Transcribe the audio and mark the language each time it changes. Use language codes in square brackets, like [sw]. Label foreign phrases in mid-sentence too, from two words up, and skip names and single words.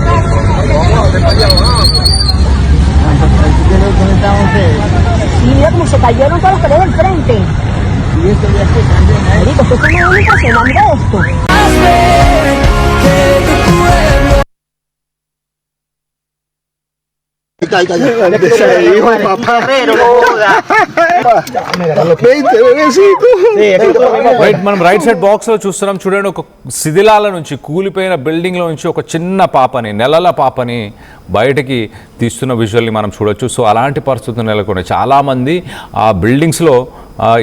[es] Sí, mira cómo se cayeron todas las paredes del frente. Marico, esto es una impresionante, mira esto. Hijo, papá. Pero no joda. [te] మనం [en] right side boxlo [te] చూస్తున్నాం. చూడండి, ఒక శిథిలాల నుంచి, కూలిపోయిన బిల్డింగ్లో నుంచి ఒక చిన్న పాపని, నెలల పాపని బయటకి తీస్తున్న విజువల్ని మనం చూడొచ్చు. సో అలాంటి పరిస్థితులు నెలకొన్నాయి. చాలామంది ఆ బిల్డింగ్స్లో ఇరుక్కుపోయారు.